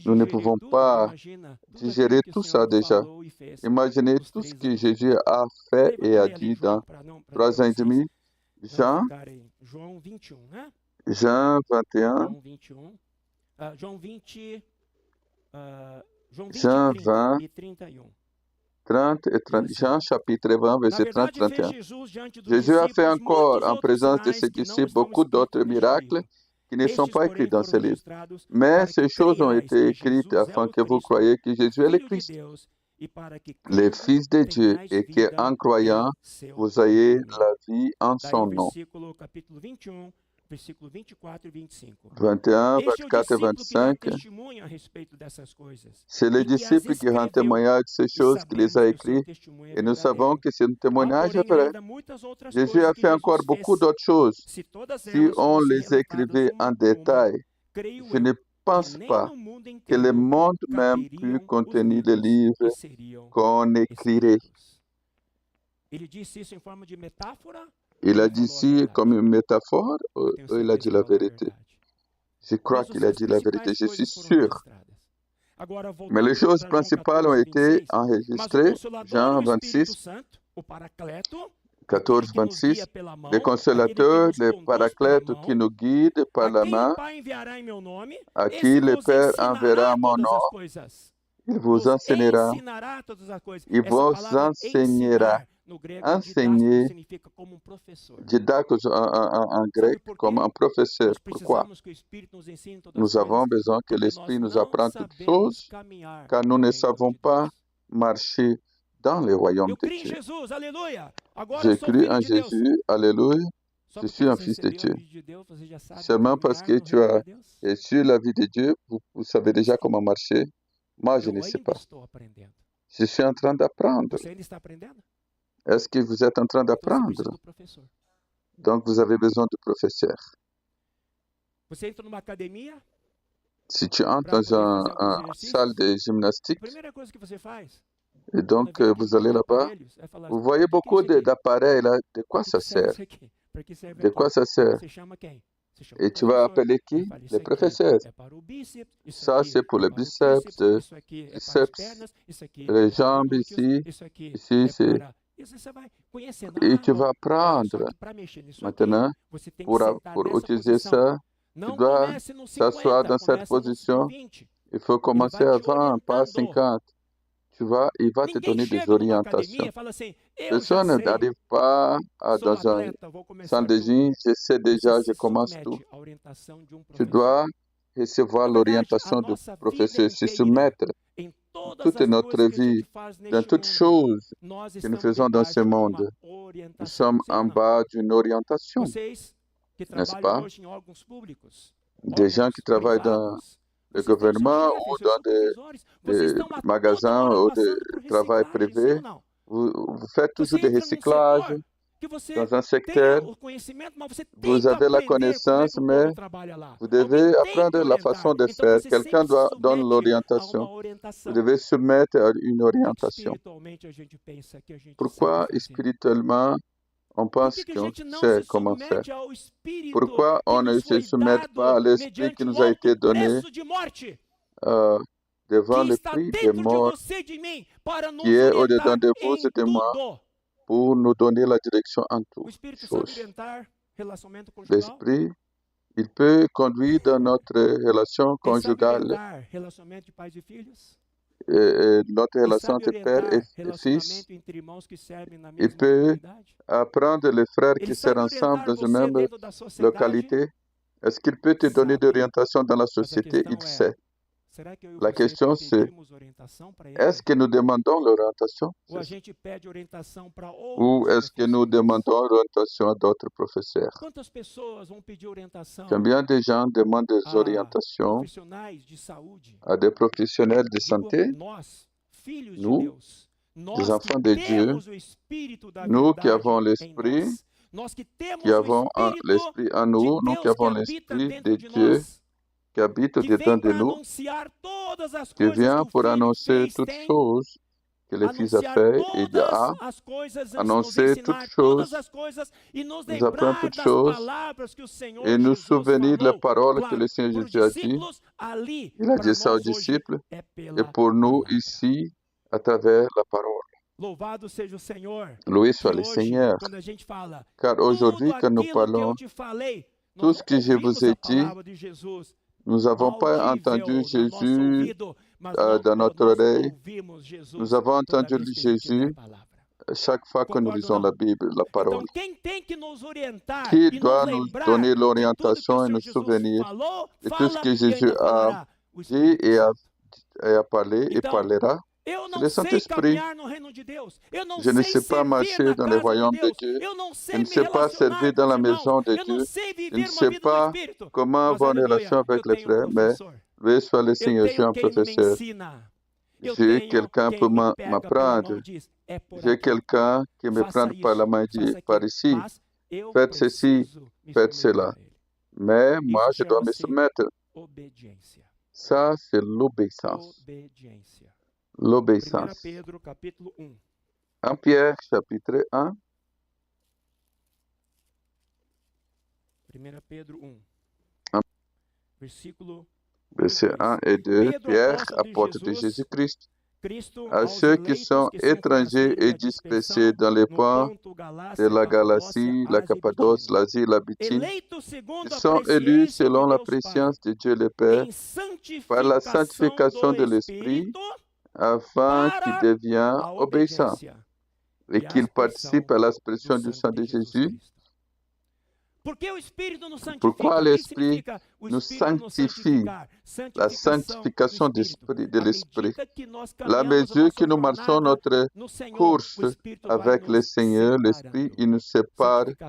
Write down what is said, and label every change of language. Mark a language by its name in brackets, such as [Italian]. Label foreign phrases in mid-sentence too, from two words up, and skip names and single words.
[French] Nous ne [Portuguese] digerir [French] pouvons [Portuguese] tudo. [French] pas [Portuguese] Imagina tudo [French] digérer [Portuguese] aquilo que o [French] tout [Portuguese] Senhor [French] ça [Portuguese] nos [French] déjà. [Portuguese] falou e fez [French] Imaginez [Portuguese] nos [French] tout ce [Portuguese] 3 [French] que [Portuguese] anos e [French] Jésus [Portuguese] meio. [French] a fait [Portuguese] Vamos [French] et a [Portuguese] ler ali, [French] dit [Portuguese] João, [French] dans [Portuguese] para não [French] 3 ans et [Portuguese] vocês [French] demi. [Portuguese] não [French] Jean, [Portuguese] ficarem. João 21, né? [French] Jean 21, [Portuguese] João 21. João 20, João 20 [French] Jean 30 20, [Portuguese] e 31. [French] 30 et 30. [Portuguese] Diz assim, [French] Jean chapitre 20, [Portuguese] na [French] verset 30 [Portuguese] verdade, fez [French] 31. [Portuguese] Jesus diante dos [French] Jésus a fait [Portuguese] discípulos [French] encore, [Portuguese] muitos [French] en [Portuguese] outros [French] présence de [Portuguese] sinais [French] ses [Portuguese] que não [French] disciples, [Portuguese] estão [French] beaucoup d'autres [Portuguese] escritos neste [French] miracles [Portuguese] livro. [French] qui ne sont [Portuguese] Estes, [French] pas [Portuguese] porém, [French] écrits dans ce [Portuguese] foram [French] livre. [Portuguese] registrados [French] Mais [Portuguese] para que [French] ces choses ont [Portuguese] creiais [French] été [Portuguese] que [French] écrites [Portuguese] Jesus é [French] afin [Portuguese] o [French] que vous [Portuguese] Cristo, [French] croyiez que Jésus est le [Portuguese] Filho de [French] Christ, [Portuguese] Deus, e para que [French] le [Portuguese] crendo [French] Fils de Dieu, [Portuguese] tenhais [French] et que [Portuguese] vida [French] en croyant, [Portuguese] em seu [French] vous ayez [Portuguese] nome. [French] la vie en [Portuguese] Daí [French] son [Portuguese] o [French] nom. [Portuguese] versículo, capítulo 21, versículo 24 e 25. [French] 21, [Portuguese] Este é o [French] 24 et [Portuguese] discípulo que dá [French] 25. [Portuguese] testemunho a respeito dessas coisas. [French] C'est le [Portuguese] E que as [French] disciple qui rend [Portuguese] escreveu, [French] témoignage de ces [Portuguese] e [French] choses qu'il les [Portuguese] sabemos [French] a [Portuguese] que o seu [French] écrites, [Portuguese] testemunho é [French] et nous savons [Portuguese] verdadeiro. [French] que c'est un [Portuguese] Há, [French] témoignage [Portuguese] porém, [French] vrai. [Portuguese] ainda muitas outras [French] Jésus a [Portuguese] coisas que [French] fait encore [Portuguese] Jesus [French] beaucoup [Portuguese] fez. [French] d'autres choses. [Portuguese] Se todas [French] Si [Portuguese] elas [French] on [Portuguese] fossem [French] les [Portuguese] relatadas [French] écrivait [Portuguese] uma [French] en [Portuguese] a uma, [French] détail, [Portuguese] creio [French] je ne [Portuguese] eu que [French] pense [Portuguese] nem [French] pas [Portuguese] no mundo [French] que le [Portuguese] inteiro [French] monde même pût [Portuguese] caberiam os [French] contenir les [Portuguese] livros [French] livres [Portuguese] que seriam [French] qu'on écrirait. [Portuguese] escritos. Ele disse isso em forma de metáfora? [French] Il [Portuguese] ou [French] a [Portuguese] ele [French] dit [Portuguese] falou a [French] ci [Portuguese] verdade? [French] comme une métaphore, [Portuguese] Eu tenho [French] ou il a [Portuguese] certeza [French] dit [Portuguese] que [French] la [Portuguese] falou a [French] vérité? [Portuguese] verdade. [French] Je crois [Portuguese] Mas [French] qu'il a [Portuguese] as [French] dit la vérité, [Portuguese] principais [French] je suis [Portuguese] coisas foram [French] sûr. [Portuguese] registradas. Agora, [French] Mais les [Portuguese] voltando [French] choses [Portuguese] para João [French] principales ont [Portuguese] 14, [French] été [Portuguese] 26. Mas o [French] enregistrées. [Portuguese] Consolador é [French] Jean [Portuguese] o Espírito [French] 26, [Portuguese] Santo, o Paracleto, [French] 14, [Portuguese] aquele que nos guia [French] 26. [Portuguese] pela mão, [French] Les [Portuguese] aquele que [French] consolateurs, [Portuguese] nos [French] les [Portuguese] conduz pela [French] paraclètes qui [Portuguese] mão, [French] nous guident par [Portuguese] a [French] la [Portuguese] quem [French] main, [Portuguese] o Pai enviará em meu nome, [French] à [Portuguese] esse [French] qui le [Portuguese] vos [French] Père enverra [Portuguese] ensinará [French] mon [Portuguese] todas [French] nom, [Portuguese] as coisas. [French] il vous [Portuguese] Vos [French] enseignera. [Portuguese] ensinará todas as coisas. [French] Il [Portuguese] Essa [French] vous [Portuguese] palavra [French] enseignera. [Portuguese] ensinar, no grego, [French] Enseigner, [Portuguese] didástico, significa como um professor. [French] didacos en grec, [Portuguese] Sabe por [French] comme [Portuguese] quê? [French] un professeur. [Portuguese] Nós [French] Pourquoi? [Portuguese] precisamos que o Espírito nos ensine todas as [French] Nous avons [Portuguese] coisas, [French] besoin que [Portuguese] porque [French] l'Esprit [Portuguese] nós [French] nous [Portuguese] não [French] apprenne toutes [Portuguese] sabemos [French] choses, [Portuguese] caminhar [French] car [Portuguese] no [French] nous ne [Portuguese] reino [French] savons [Portuguese] de [French] pas [Portuguese] Deus. [French] marcher dans le royaume [Portuguese] Eu [French] de [Portuguese] criei em [French] Dieu. [Portuguese] Jesus, aleluia. Agora [French] J'ai [Portuguese] eu sou [French] cru [Portuguese] filho [French] en [Portuguese] de Deus. [French] Jésus, alléluia, [Portuguese] Só [French] je [Portuguese] porque [French] suis un [Portuguese] você [French] fils de [Portuguese] recebeu a [French] Dieu. [Portuguese] vida de Deus, você já sabe [French] Seulement parce [Portuguese] caminhar [French] que [Portuguese] no [French] tu [Portuguese] reino [French] as [Portuguese] de Deus? [French] reçu la vie de Dieu, vous savez [Portuguese] Temos [French] déjà [Portuguese] que- [French] comment marcher. Moi, je [Portuguese] Eu [French] ne sais [Portuguese] ainda [French] pas. [Portuguese] estou aprendendo. [French] Je suis en train d'apprendre. [Portuguese] Você ainda está aprendendo? [French] Est-ce que vous êtes en train [Portuguese] Então você [French] d'apprendre? [Portuguese] precisa do professor. [French] Donc, vous avez besoin du professeur. [Portuguese] Você entra numa academia, [French] Si tu entres [Portuguese] para [French] dans [Portuguese] poder fazer alguns [French] une salle [Portuguese] exercícios, [French] de [Portuguese] a [French] gymnastique [Portuguese] primeira coisa que você faz [French] et [Portuguese] quando [French] donc [Portuguese] vê [French] vous [Portuguese] aqueles [French] allez là-bas, [Portuguese] aparelhos é falar [French] vous [Portuguese] assim: [French] voyez [Portuguese] "O que é [French] beaucoup [Portuguese] isso aqui? [French] d'appareils là. De quoi [Portuguese] Para que [French] ça [Portuguese] serve [French] sert? [Portuguese] isso aqui? Para que serve [French] De quoi [Portuguese] aquilo?" [French] ça sert? [Portuguese] Você chama quem? Você chama o [French] Et tu vas [Portuguese] professor. [French] appeler [Portuguese] Aí [French] qui? [Portuguese] fala: [French] Les [Portuguese] "Isso aqui [French] professeurs. [Portuguese] é para o bíceps, isso [French] Ça, [Portuguese] aqui [French] c'est pour [Portuguese] é [French] le [Portuguese] para o [French] biceps, [Portuguese] tríceps, [French] le [Portuguese] isso aqui é para as [French] triceps, [Portuguese] pernas, isso aqui [French] les [Portuguese] é para os [French] jambes [Portuguese] glúteos, [French] ici. [Portuguese] isso aqui [French] Ici, [Portuguese] é [French] c'est... [Portuguese] para..." Isso você vai conhecendo. [French] Et [Portuguese] Ah, [French] tu [Portuguese] bom, [French] vas [Portuguese] olha, só [French] apprendre. [Portuguese] que para mexer nisso aqui, [French] Maintenant, [Portuguese] você tem que sentar [French] pour [Portuguese] nessa [French] utiliser [Portuguese] posição. [French] ça, tu [Portuguese] Não [French] dois [Portuguese] comece no [French] t'asseoir [Portuguese] 50, [French] dans cette [Portuguese] começa no [French] position. [Portuguese] 20. [French] Il faut [Portuguese] Ele [French] commencer [Portuguese] vai te [French] à 20, pas à [Portuguese] orientando. [French] 50. Il va te [Portuguese] Ninguém [French] donner des [Portuguese] chega numa [French] orientations. [Portuguese] academia e fala assim: "Eu já [French] Personne [Portuguese] sei, [French] n'arrive pas [Portuguese] sou [French] dans un [Portuguese] atleta, vou [French] centre [Portuguese] começar [French] de [Portuguese] tudo." [French] gym, je sais [Portuguese] Você [French] déjà, je [Portuguese] se [French] commence tout. [Portuguese] submete à orientação de um [French] Tu [Portuguese] professor. [French] dois recevoir [Portuguese] Na verdade, a [French] l'orientation du [Portuguese] nossa vida [French] professeur, se [Portuguese] inteira, [French] soumettre [Portuguese] em todas [French] toute [Portuguese] as [French] notre [Portuguese] coisas que a [French] vie, [Portuguese] gente faz [French] dans [Portuguese] neste [French] toutes [Portuguese] mundo, [French] choses [Portuguese] nós [French] que nous [Portuguese] estamos [French] faisons dans ce [Portuguese] debaixo de [French] monde. [Portuguese] uma [French] Nous [Portuguese] orientação. [French] sommes [Portuguese] Sim ou [French] en [Portuguese] não? [French] bas d'une orientation, [Portuguese] Vocês que [French] n'est-ce [Portuguese] trabalham [French] pas? [Portuguese] hoje em órgãos públicos, [French] Des gens [Portuguese] órgãos [French] qui travaillent dans [Portuguese] privados, [French] le [Portuguese] vocês têm os seus [French] gouvernement [Portuguese] chefes, [French] ou [Portuguese] os seus [French] dans [Portuguese] supervisores, vocês [French] des [Portuguese] estão a toda [French] magasins [Portuguese] hora [French] ou de [Portuguese] passando por [French] travail [Portuguese] reciclagem, sim [French] privé. [Portuguese] ou não? [French] Vous faites [Portuguese] Você [French] toujours des [Portuguese] entra num [French] recyclages [Portuguese] setor que você [French] dans un [Portuguese] tenha [French] secteur. [Portuguese] o conhecimento, mas você tem [French] Vous [Portuguese] que [French] avez la [Portuguese] aprender como é que [French] connaissance, [Portuguese] o [French] mais [Portuguese] povo trabalha lá. [French] vous [Portuguese] Alguém [French] devez [Portuguese] tem que [French] apprendre la [Portuguese] orientar. [French] façon de [Portuguese] Então [French] faire. [Portuguese] você [French] Quelqu'un [Portuguese] sempre se [French] doit donner [Portuguese] submete a uma [French] l'orientation. Vous [Portuguese] orientação. [French] devez soumettre à une [Portuguese] Por que [French] orientation. [Portuguese] espiritualmente a gente pensa que a gente sabe [French] Pourquoi [Portuguese] fazer? [French] spirituellement on [Portuguese] Por [French] pense [Portuguese] que a [French] qu'on [Portuguese] gente não [French] sait [Portuguese] se [French] comment faire? [Portuguese] submete ao Espírito [French] Pourquoi [Portuguese] que [French] on ne [Portuguese] nos [French] se [Portuguese] foi [French] soumet pas à [Portuguese] dado [French] l'esprit qui [Portuguese] mediante o [French] nous a [Portuguese] alto [French] été donné [Portuguese] preço de morte, [French] devant [Portuguese] que [French] le [Portuguese] está [French] prix de [Portuguese] dentro de [French] mort [Portuguese] você e de mim, para [French] qui [Portuguese] nos [French] est [Portuguese] orientar [French] au-dedans de vous [Portuguese] em [French] et de moi [Portuguese] tudo? [French] pour nous donner la direction en [Portuguese] O [French] toutes [Portuguese] Espírito sabe [French] choses? [Portuguese] orientar relacionamento conjugal? [French] L'esprit, il peut conduire dans notre relation [Portuguese] Ele sabe [French] conjugale, [Portuguese] orientar relacionamento de pais e filhos? [French] notre [Portuguese] Ele [French] relation [Portuguese] sabe [French] entre père [Portuguese] orientar [French] et fils. [Portuguese] relacionamento entre irmãos que servem na [French] Il [Portuguese] mesma [French] peut [Portuguese] comunidade? [French] apprendre les frères [Portuguese] Ele [French] qui servent [Portuguese] sabe [French] ensemble [Portuguese] orientar [French] dans une [Portuguese] você [French] même [Portuguese] dentro da sociedade? [French] localité. Est-ce qu'il peut te donner [Portuguese] Sabe. [French] d'orientation dans la [Portuguese] Mas a [French] société? Il [Portuguese] questão é, [French] sait. [Portuguese] será que eu e [French] La [Portuguese] você [French] question c'est, [Portuguese] pedimos orientação para [French] est-ce [Portuguese] ele? [French] que nous demandons l'orientation? [Portuguese] Ou a gente pede orientação para [French] Ou [Portuguese] outros [French] est-ce que nous [Portuguese] professores? [French] demandons l'orientation à d'autres professeurs? [Portuguese] Quantas pessoas vão pedir orientação [French] Combien de gens demandent des [Portuguese] a [French] orientations [Portuguese] profissionais de saúde? [French] à des professionnels de [Portuguese] Digo, [French] santé? [Portuguese] nós, filhos de [French] Nous, [Portuguese] Deus, [French] des [Portuguese] nós que [French] enfants de Dieu, [Portuguese] temos o Espírito da [French] nous qui [Portuguese] verdade [French] avons [Portuguese] em [French] l'Esprit, [Portuguese] nós, nós que [French] qui [Portuguese] temos o [French] avons [Portuguese] Espírito [French] l'Esprit en [Portuguese] de [French] nous, nous qui [Portuguese] Deus que [French] avons [Portuguese] habita [French] l'Esprit [Portuguese] dentro [French] de [Portuguese] de [French] Dieu [Portuguese] nós, [French] qui habite [Portuguese] que [French] dedans [Portuguese] vem [French] de [Portuguese] para [French] nous, [Portuguese] anunciar todas as [French] qui [Portuguese] coisas [French] vient [Portuguese] que o [French] pour [Portuguese] Filho [French] annoncer [Portuguese] fez, [French] toutes [Portuguese] tem, [French] choses que le Fils a [Portuguese] anunciar [French] fait et [Portuguese] todas [French] a [Portuguese] as coisas, nos [French] annoncé toutes [Portuguese] ensinar todas [French] choses, [Portuguese] as coisas e nos [French] nous apprend [Portuguese] lembrar [French] toutes [Portuguese] das [French] choses [Portuguese] palavras que o Senhor [French] et nous [Portuguese] Jesus [French] souvenir de la [Portuguese] falou, [French] parole que [Portuguese] claro, [French] le Seigneur [Portuguese] para os [French] Jésus a dit. [Portuguese] discípulos ali, [French] Il a [Portuguese] para [French] dit ça aux [Portuguese] nós hoje [French] disciples [Portuguese] é [French] et [Portuguese] pela [French] pour nous [Portuguese] palavra. [French] ici à travers la parole. [Portuguese] Louvado seja o Senhor, [French] Loué [Portuguese] que [French] soit le [Portuguese] hoje, [French] Seigneur, [Portuguese] quando a gente fala [French] car [Portuguese] tudo [French] aujourd'hui, quand nous [Portuguese] aquilo que [French] parlons, [Portuguese] eu te falei, [French] tout [Portuguese] nós [French] ce que je vous [Portuguese] ouvimos [French] ai [Portuguese] a [French] dit, [Portuguese] palavra de Jesus [French] nous n'avons pas entendu [Portuguese] audível no nosso [French] Jésus [Portuguese] ouvido, mas não, [French] dans notre [Portuguese] nós [French] oreille. [Portuguese] ouvimos Jesus [French] Nous avons [Portuguese] toda [French] entendu [Portuguese] vez que a gente lê a [French] Jésus [Portuguese] palavra. [French] chaque fois que nous [Portuguese] Concorda ou [French] lisons [Portuguese] não? [French] la Bible, la parole. [Portuguese] Então, quem tem que nos orientar [French] Qui [Portuguese] e nos [French] doit nous [Portuguese] lembrar [French] donner [Portuguese] de tudo que o [French] l'orientation et nous [Portuguese] Senhor Jesus [French] souvenir [Portuguese] falou, [French] de tout ce [Portuguese] fala [French] que [Portuguese] e [French] Jésus [Portuguese] ainda [French] a [Portuguese] falará? O [French] dit [Portuguese] Espírito [French] et [Portuguese] Santo. [French] a parlé et [Portuguese] Então, [French] parlera? [Portuguese] eu [French] C'est [Portuguese] não [French] le [Portuguese] sei [French] Saint-Esprit. [Portuguese] caminhar no reino de Deus. Eu não [French] Je ne [Portuguese] sei [French] sais pas [Portuguese] servir [French] marcher [Portuguese] na [French] dans le [Portuguese] casa de [French] royaume de [Portuguese] Deus. [French] Dieu. [Portuguese] Eu não [French] Je [Portuguese] sei [French] ne [Portuguese] me [French] sais pas servir [Portuguese] relacionar [French] dans [Portuguese] com os [French] la [Portuguese] irmãos. [French] maison de [Portuguese] Eu [French] Dieu. [Portuguese] não sei [French] Je ne [Portuguese] viver uma [French] sais [Portuguese] vida no [French] pas [Portuguese] Espírito. [French] comment [Portuguese] Mas, [French] avoir une [Portuguese] aleluia, [French] relation avec [Portuguese] eu [French] les [Portuguese] tenho um [French] frères, mais [Portuguese] professor. [French] loué soit le [Portuguese] Eu [French] Seigneur, j'ai [Portuguese] tenho [French] un [Portuguese] quem me [French] professeur. [Portuguese] ensina. Eu [French] J'ai [Portuguese] tenho [French] quelqu'un [Portuguese] quem [French] pour [Portuguese] me pega pela mão [French] m'apprendre. [Portuguese] e diz, é por [French] J'ai [Portuguese] aqui. [French] quelqu'un qui me prend [Portuguese] Faça [French] par la [Portuguese] isso, [French] main et dit, [Portuguese] faça [French] par [Portuguese] aquilo. [French] ici, [Portuguese] Mas eu [French] faites ceci, [Portuguese] preciso me [French] faites [Portuguese] submeter [French] cela. [Portuguese] a ele. [French] Mais moi, [Portuguese] Isso [French] je dois me [Portuguese] chama-se [French] soumettre. [Portuguese] obediência. [French] Ça, c'est l'obéissance. [Portuguese] Obediência. 1 [French] L'obéissance. [Portuguese] Pedro, capítulo 1. [French] 1 Pierre, chapitre 1, [Portuguese] 1 Pedro 1. [French] Un- [Portuguese] Versículo 1 [French] versets 1 [Portuguese] diz, [French] et 2. [Portuguese] Pedro, [French] Pierre, [Portuguese] apóstolo de [French] apôtre de [Portuguese] Jesus, [French] Jésus-Christ, [Portuguese] Cristo [French] à [Portuguese] aos [French] ceux qui [Portuguese] eleitos [French] sont [Portuguese] que circulam na [French] étrangers [Portuguese] Síria, [French] et dispersés dans les [Portuguese] no [French] coins [Portuguese] Ponto, [French] de [Portuguese] Galácia, [French] la [Portuguese] Capadócia, [French] Galatie, la [Portuguese] Ásia e [French] Cappadoce, [Portuguese] Bitínia. [French] l'Asie, la Bithynie. [Portuguese] Eleitos segundo [French] Ils [Portuguese] a [French] sont élus [Portuguese] presciência de [French] selon la [Portuguese] Deus Pai, [French] préscience de Dieu le Père, [Portuguese] em [French] par la [Portuguese] santificação [French] sanctification [Portuguese] do [French] de l'Esprit, [Portuguese] Espírito [French] afin qu'ils [Portuguese] para [French] deviennent [Portuguese] a [French] obéissants [Portuguese] obediência [French] et [Portuguese] e a [French] qu'ils [Portuguese] aspersão [French] participent à [Portuguese] do [French] l'expression du sang [Portuguese] sangue [French] de [Portuguese] de Jesus [French] Jésus. [Portuguese] Cristo. Porque o Espírito nos santifica. [French] Pourquoi [Portuguese] O que [French] l'Esprit [Portuguese] significa o [French] nous [Portuguese] Espírito nos [French] sanctifie? [Portuguese] santificar? [French] La [Portuguese] Santificação [French] sanctification [Portuguese] do Espírito. [French] de [Portuguese] À [French] l'Esprit. [Portuguese] medida que nós [French] La [Portuguese] caminhamos a [French] mesure que [Portuguese] nossa [French] nous marchons [Portuguese] jornada [French] notre [Portuguese] no Senhor, [French] course [Portuguese] o Espírito vai [French] avec le [Portuguese] nos [French] Seigneur, l'Esprit, [Portuguese] separando. [French] il nous sépare.